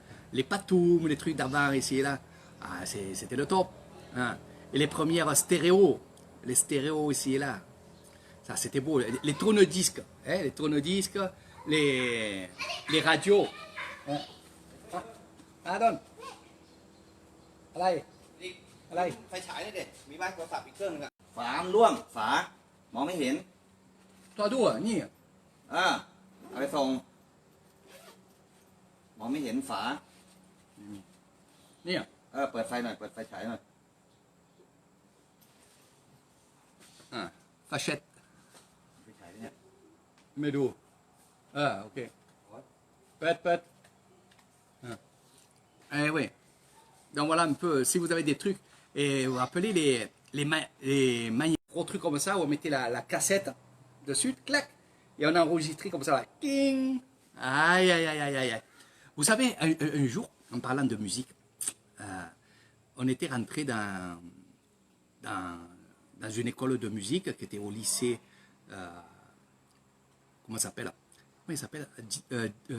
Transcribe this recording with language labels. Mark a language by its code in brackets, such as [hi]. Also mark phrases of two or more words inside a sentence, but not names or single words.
[fr] Les patoums, les trucs d'avant ici et là. Ah, c'était le top. Hein. Et les premières stéréos, les stéréos ici et là. Ça, c'était beau. Les tourne-disques, hein, les radios. Hein. Donne. [th] อะไร ไฟฉายนี่เด็กมีบ้านโทรศัพท์อีกเครื่องนึงอะฝามันร่วงฝามองไม่เห็น ตัวดูอ่ะนี่ เอาไปส่งมองไม่เห็นฝา นี่ เปิดไฟหน่อยเปิดไฟฉายหน่อย fachette ไฟฉายเนี่ย ไม่ดูโอเคเปิด oui. [fr] Donc voilà un peu, si vous avez des trucs, et vous rappelez les gros trucs comme ça, où on mettait la cassette dessus, clac, et on enregistrait comme ça, là, king. Aïe. Vous savez, un jour, en parlant de musique, on était rentré dans une école de musique qui était au lycée, comment il s'appelle pas Diderot, Voltaire.